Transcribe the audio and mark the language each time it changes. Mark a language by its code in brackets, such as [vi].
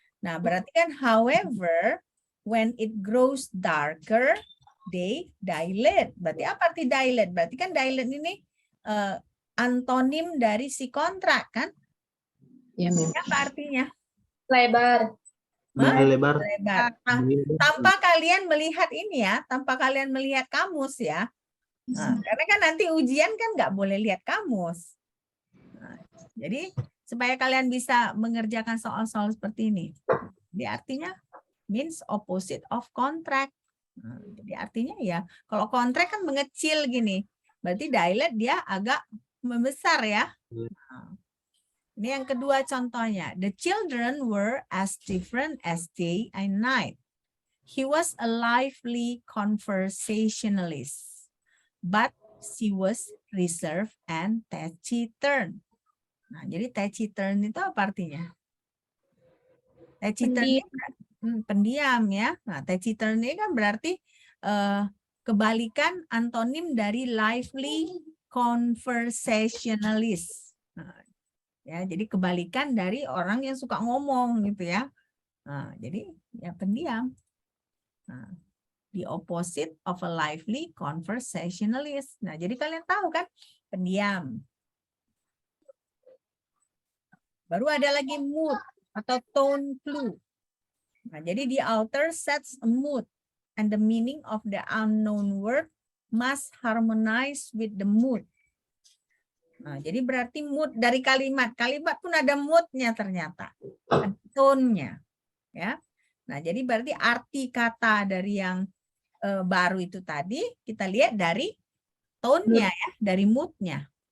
[id] Nah, berarti kan [en] however, when it grows darker, they dilate. [id] Berarti apa arti dilate? Berarti kan dilate ini antonim dari si kontrak kan? Ya, apa artinya? Lebar. Lebar. Lebar. Nah, tanpa kalian melihat ini ya, tanpa kalian melihat kamus ya. Nah, karena kan nanti ujian kan nggak boleh lihat kamus. Nah, jadi supaya kalian bisa mengerjakan soal-soal seperti ini. Jadi artinya [en] means opposite of contract. [id] Nah, jadi artinya ya, kalau kontrak kan mengecil gini. Berarti dilate dia agak membesar ya. Nah, ini yang kedua contohnya. [en] The children were as different as day and night. He was a lively conversationalist, but she was reserved and taciturn. [id] Nah, jadi taciturn itu apa artinya? Taciturn ini pendiam ya. Nah, taciturn ini kan berarti kebalikan antonim dari [en] lively conversationalist. [id] Nah, ya, jadi kebalikan dari orang yang suka ngomong gitu ya. Nah, jadi ya pendiam. [en] Nah, the opposite of a lively conversationalist. [id] Nah, jadi kalian tahu kan pendiam. Baru ada lagi mood atau tone clue. Nah, jadi [en] the author sets a mood and the meaning of the unknown word must harmonize with the mood. [id] Nah, jadi berarti mood dari kalimat pun ada moodnya ternyata, ada tone-nya, ya. Nah, jadi berarti arti kata dari yang baru itu tadi kita lihat dari tone-nya ya, dari mood-nya.